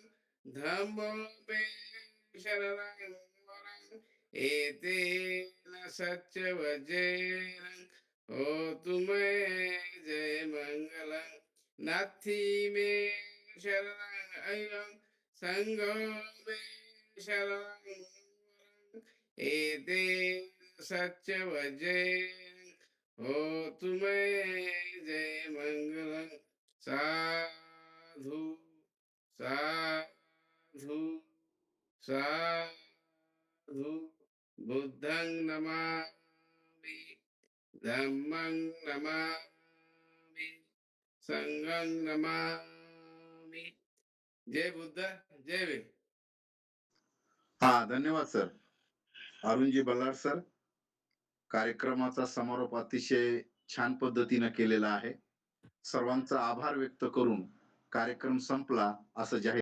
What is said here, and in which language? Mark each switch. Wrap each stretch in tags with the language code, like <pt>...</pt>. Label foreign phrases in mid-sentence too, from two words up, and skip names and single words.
<pi>धम्मो मे शरणं वरं एतेन सत्यवजेन होतु मे जय मंगलं नाथि मे शरणं अयं संगो मे शरणं वरं एतेन सत्यवजेन होतु मे जय मंगलं साधु साधु साधु बुद्धं नमामि धम्मं नमामि संघं नमामि.</pi> <mr>जय बुद्ध, जय भीम. धन्यवाद सर. अरुणजी बल्लाळ सर, कार्यक्रमाचा समारोप अतिशय छान पद्धतीने केलेला आहे. सर्वांचा आभार व्यक्त करून कार्यक्रम संपला असं जाहीर</mr>